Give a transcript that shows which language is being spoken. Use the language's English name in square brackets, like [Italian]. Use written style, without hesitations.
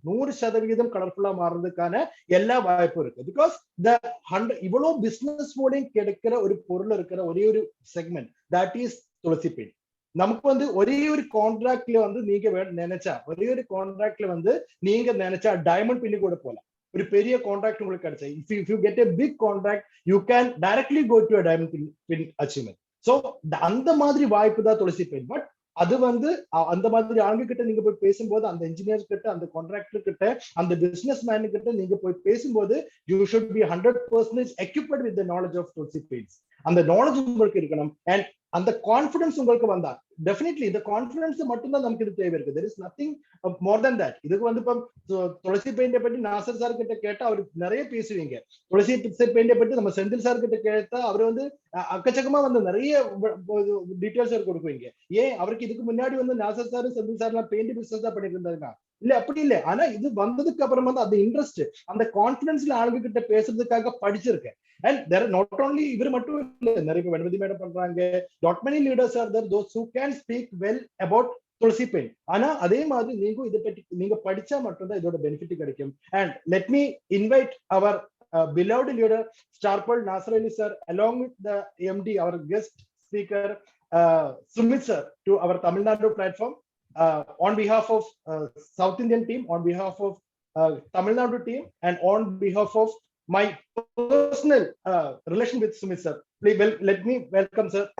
[Tamil] 100% கலர்ஃபுல்லா மாறுறதுக்கான எல்லா வாய்ப்பும் இருக்கு. பிகாஸ் இவ்வளவு பிசினஸ் மூலம் கிடைக்கிற ஒரு பொருள் இருக்கிற ஒரே ஒரு segment that is Thulasi paint. நமக்கு ஒரே ஒரு கான்ட்ராக்ட்ல நீங்க நினைச்சா, ஒரே ஒரு கான்ட்ராக்ட்ல நீங்க நினைச்சா டைமண்ட் பின்னி கூட போலாம். ஒரு பெரிய கான்ட்ராக்ட் உங்களுக்கு கிடைச்சா, [English] if you get a big contract, you can directly go to a diamond pin achievement. [Tamil] So அந்த மாதிரி வாய்ப்பு தான் துளசி பெயின். பட் அது வந்து அந்த மாதிரி ஆளுங்க கிட்ட நீங்க போய் பேசும்போது, அந்த இன்ஜினியர் கிட்ட, அந்த கான்ட்ராக்டர் கிட்ட, அந்த பிசினஸ் மேன் கிட்ட நீங்க போய் பேசும்போது, [English] you should be 100% equipped with the knowledge of Tulsi pains. [Tamil] அந்த நாலேஜ் உங்களுக்கு இருக்கணும். அண்ட் அந்த கான்ஃபிடன்ஸ் உங்களுக்கு வந்தா டெஃபினெட்லி இந்த கான்ஃபிடன்ஸ் மட்டும்தான் நமக்கு இது தேவை இருக்கு. [English] there is nothing more than that. [Tamil] இதுக்கு வந்து இப்போ துளசி பெயிண்டை பற்றி நாசர் சார் கிட்ட கேட்டா அவர் நிறைய பேசுவீங்க. துளசி பெயிண்டை பற்றி நம்ம செந்தில் சார் கிட்ட கேட்டா அவர் வந்து அக்கச்சக்கமா வந்து நிறைய டீட்டெயில்ஸ் கொடுக்குவீங்க. ஏன் அவருக்கு இதுக்கு முன்னாடி வந்து நாசர் சார் செந்தில் சார் எல்லாம் பெயிண்ட் பிசினஸ் தான் பண்ணிட்டு இருந்தாங்க. இல்ல அப்படி இல்லை. ஆனா இது வந்ததுக்கு அப்புறம் வந்து அந்த இன்ட்ரெஸ்ட், அந்த கான்பிடன்ஸ்ல ஆளுங்க கிட்ட பேசுறதுக்காக படிச்சிருக்கேன். அண்ட் [English] there not only [Tamil] இவர் மட்டும் இல்ல, நிறைய பேர் வெண்மதி மேடம் பண்றாங்க. [English] not many leaders are there those who can speak well about Tulsi pain. [Tamil] ஆனா அதே மாதிரி நீங்க இதை பற்றி நீங்க படிச்சா மட்டும்தான் இதோட பெனிஃபிட் கிடைக்கும். [English] And let me invite our beloved leader Starpal Nasir Ali sir along with the MD, our guest speaker Sumit sir, to our Tamil Nadu platform. On behalf of South Indian team, on behalf of Tamil Nadu team, and on behalf of my personal relation with Sumit sir, please let me welcome sir.